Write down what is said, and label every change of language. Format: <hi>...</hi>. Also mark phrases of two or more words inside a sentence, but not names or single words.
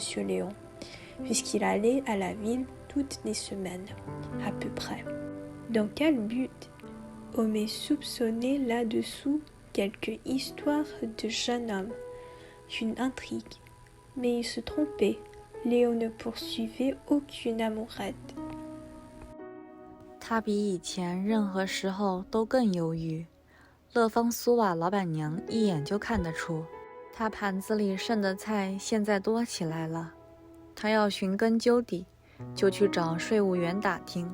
<fr>Léon, puisqu'il allait à la ville toutes les semaines, à peu près. Dans quel but? Homais soupçonnait là-dessous quelque histoire de jeune homme, une intrigue. Mais il se trompait, Léon ne poursuivait aucune amourette。</fr> <zh>他比以前任何时候都更忧郁。乐芳苏瓦老板娘一眼就看得出，他盘子里剩的菜现在多起来了。他要寻根究底，就去找税务员打听。</zh>